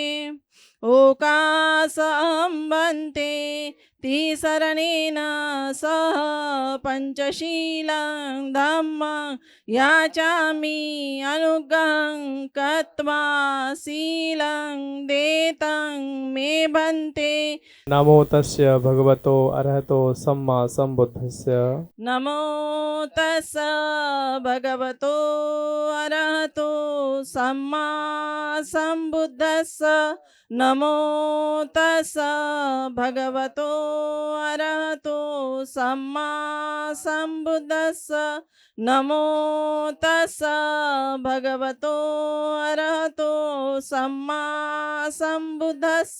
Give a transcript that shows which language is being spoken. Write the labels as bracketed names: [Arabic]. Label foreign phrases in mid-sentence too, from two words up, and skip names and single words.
[Pali] ओकासं भन्ते तिसरणेन सह पञ्चशीलं धम्मं याचामि अनुग्रहं कृत्वा शीलं देतं मे भन्ते नमो तस्य भगवतो अरहतो सम्मा सम्बुद्धस्य नमो तस्स भगवतो अरहतो सम्मा सम्बुद्धस्स नमो तस्स भगवतो अरहतो सम्मा सम्बुद्धस्स नमो तस्स भगवतो अरहतो सम्मा सम्बुद्धस्स